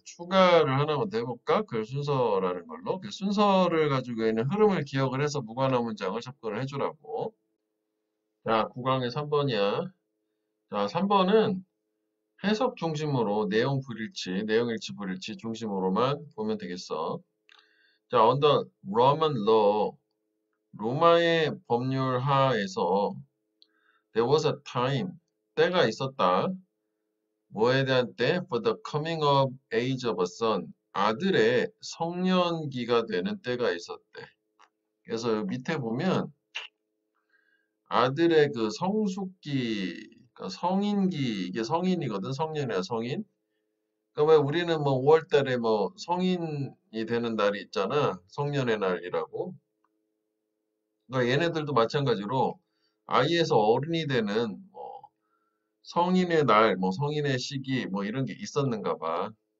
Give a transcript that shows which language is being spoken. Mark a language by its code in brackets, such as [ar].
[ko] 추가를 하나만 더 해볼까? 그 순서라는 걸로. 그 순서를 가지고 얘는 흐름을 기억을 해서 무관한 문장을 접근을 해주라고. 자, 9강의 3번이야. 자, 3번은 해석 중심으로 내용 불일치, 내용 일치 불일치 중심으로만 보면 되겠어. [en] 자, under Roman law, [ko] 로마의 법률 하에서 [en] there was a time, [ko] 때가 있었다. 뭐에 대한 때? [en] For the coming of age of a son, [ko] 아들의 성년기가 되는 때가 있었대. 그래서 밑에 보면 아들의 그 성숙기, 그러니까 성인기, 이게 성인이거든. 성년이야, 성인. 그러니까 왜 우리는 뭐 5월 달에 뭐 성인이 되는 날이 있잖아. 성년의 날이라고. 그러니까 얘네들도 마찬가지로 아이에서 어른이 되는 뭐 성인의 날, 뭐 성인의 시기, 뭐 이런 게 있었는가 봐.